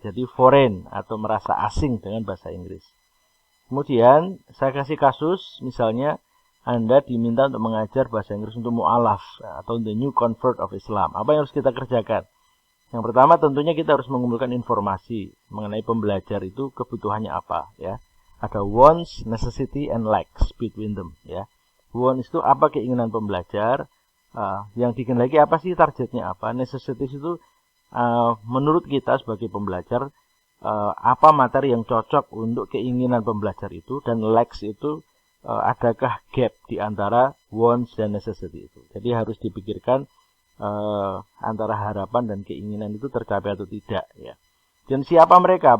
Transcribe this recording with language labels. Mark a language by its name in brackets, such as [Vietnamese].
[Indonesian] Jadi [English] foreign [Indonesian] atau merasa asing dengan bahasa Inggris. Kemudian saya kasih kasus, misalnya Anda diminta untuk mengajar bahasa Inggris untuk mu'alaf atau [English] the new convert of Islam. [Indonesian] Apa yang harus kita kerjakan? Yang pertama tentunya kita harus mengumpulkan informasi mengenai pembelajar itu kebutuhannya apa ya. Ada [English] wants, necessity, and likes between them ya. [Indonesian] Wants itu apa keinginan pembelajar, yang dikehendaki apa sih targetnya apa. Necessities itu menurut kita sebagai pembelajar apa materi yang cocok untuk keinginan pembelajar itu, dan likes itu adakah gap di antara wants dan necessity itu. Jadi harus dipikirkan antara harapan dan keinginan itu tercapai atau tidak ya. Dan siapa mereka?